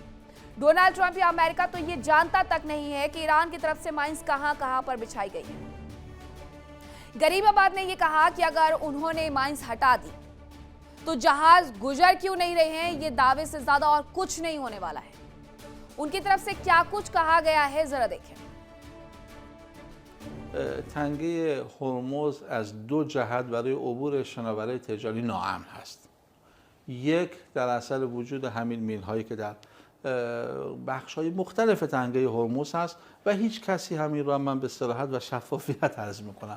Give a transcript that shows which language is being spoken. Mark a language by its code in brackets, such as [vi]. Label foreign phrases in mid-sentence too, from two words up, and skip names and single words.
[hi] डोनाल्ड ट्रंप या अमेरिका तो ये जानता तक नहीं है कि ईरान की तरफ से माइंस कहां पर बिछाई गई है। गरीबाबाद ने ये कहा कि अगर उन्होंने माइंस हटा दी तो जहाज गुजर क्यों नहीं रहे हैं, ये दावे से ज्यादा और कुछ नहीं होने वाला है। उनकी तरफ से क्या कुछ कहा गया है जरा देखें। [fa] تنگه هرمز از دو جهت برای عبور شناورهای تجاری ناامن هست. یک در اثر وجود همین میل‌هایی که در بخش‌های مختلف تنگه هرمز هست و هیچ کسی همین را من به صراحت و شفافیت عرض می‌کنم.